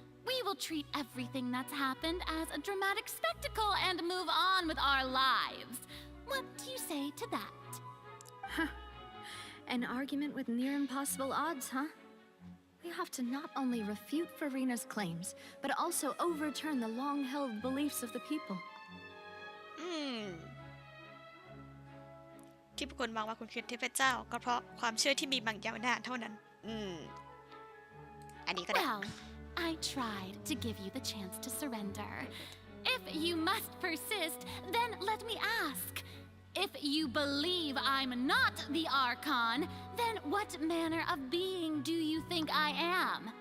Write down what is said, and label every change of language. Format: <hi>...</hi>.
<en>We will treat everything that's happened as a dramatic spectacle and move on with our lives. What do you say to that? An argument with near impossible odds, huh? We have to not only refute Farina's claims, but also overturn the long-held beliefs of the people.</en> <th>ที่ผู้คนมองว่าคุณคือเทพเจ้าก็เพราะความเชื่อที่มีบางยาวนานเท่านั้นอันนี้ก็ได้</th> <en>Well, I tried to give you the chance to surrender. If you must persist, then let me ask. If you believe I'm not the Archon, then what manner of being do you think I am?</en>